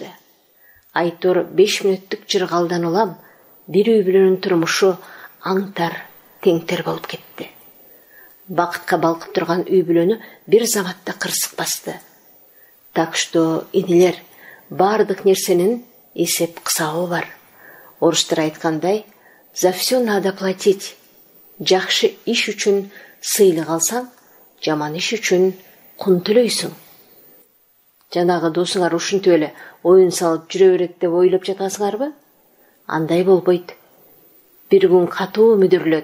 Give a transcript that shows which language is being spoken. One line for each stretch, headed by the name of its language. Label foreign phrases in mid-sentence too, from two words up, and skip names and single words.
Kyrgyz: Айтор 5 мүнөттүк жыргалдан улам бир үй бүлөнүн турмушу аңтар, теңтер болуп кетти. Бакытка балкып турган үй бүлөнү бир заматта кырсык басты. Так что, инилер, бардык нерсенин эсеп кысабы бар. Орустар айткандай,
Russian: за все надо платить.
Kyrgyz: Жакшы иш үчүн сыйлык алсаң, жаман иш үчүн кун төлөйсүң. Жанагы досуңар ушинтип эле оюн салып жүрө берет деп ойлоп жатасыңарбы? Андай болбойт. Бир күн катуу мүдүрлөт.